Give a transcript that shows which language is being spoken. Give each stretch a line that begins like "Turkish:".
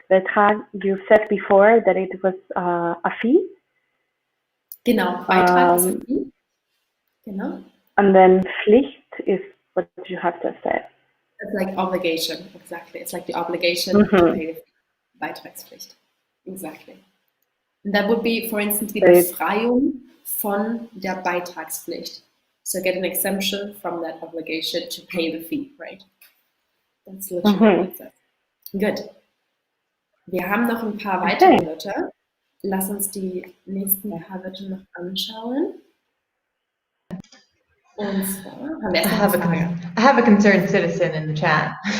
English: Betrag, you said before that it was a fee.
German: Genau, Beitrag ist ein Fee. Genau.
English: And then Pflicht is what you have just said. It's like obligation, exactly. It's like the obligation to pay the fee. Beitragspflicht. Exactly. And that would be, for instance,
German: die Befreiung von der Beitragspflicht.
English: So get an exemption from that obligation to pay the fee, right? That's literally what it says. Good.
German: Wir haben noch ein paar weitere Wörter. Lass uns die nächsten paar Wörter noch anschauen. Und zwar haben wir erst eine Frage.
English: I have a concerned citizen in the chat.